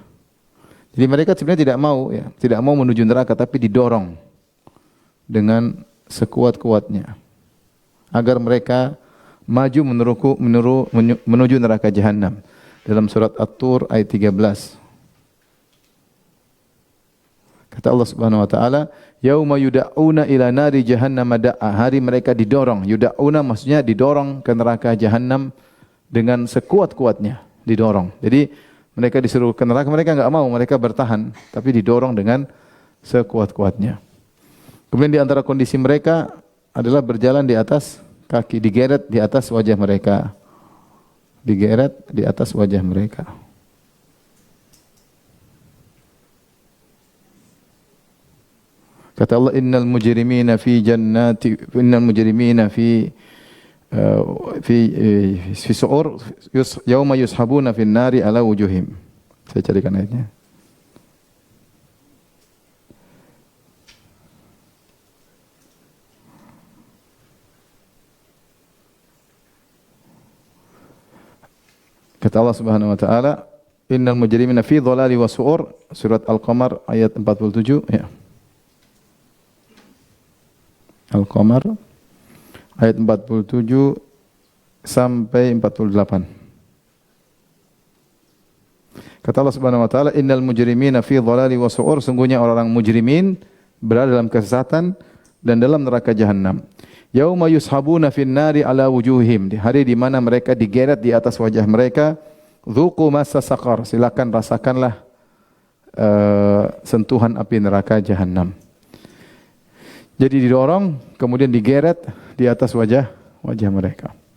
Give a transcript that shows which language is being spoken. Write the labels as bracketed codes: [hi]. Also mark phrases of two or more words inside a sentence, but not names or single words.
[id] Jadi mereka sebenarnya tidak mau menuju neraka, tapi didorong dengan sekuat-kuatnya agar mereka maju menuju neraka Jahannam. Dalam surat At-Tur ayat 13. [ar] Kata Allah سبحانه وتعالى يوم يدعون إلى نار جهنم دعا." [id] Hari mereka didorong. Yud'auna maksudnya didorong ke neraka Jahannam dengan sekuat-kuatnya, didorong. Jadi mereka disuruh ke neraka, mereka enggak mau, mereka bertahan, tapi didorong dengan sekuat-kuatnya. Kemudian di antara kondisi mereka adalah berjalan di atas kaki, digeret di atas wajah mereka. Digeret di atas wajah mereka. [ar] Kata Allah, إن المجرمين في في سعر يوم يسحبون في النار على وجوههم. [id] Saya carikan ayatnya. [ar] Kata Allah سبحانه وتعالى إن المجرمين في ضلال وسعر." [id] Surat Al-Qamar ayat 47 ya. Al-Qamar ayat 47 sampai 48. [ar] Kata Allah سبحانه وتعالى إن المجرمين في ضلال وسعر." [id] Sungguhnya orang-orang mujrimin berada dalam kesesatan dan dalam neraka jahanam. [ar] يوم يسحبون في النار على وجوههم. [id] Di hari di mana mereka digeret di atas wajah mereka. [ar] ذوقوا مس سقر. [id] Silakan rasakanlah sentuhan api neraka jahanam. Jadi didorong kemudian digeret di atas wajah mereka.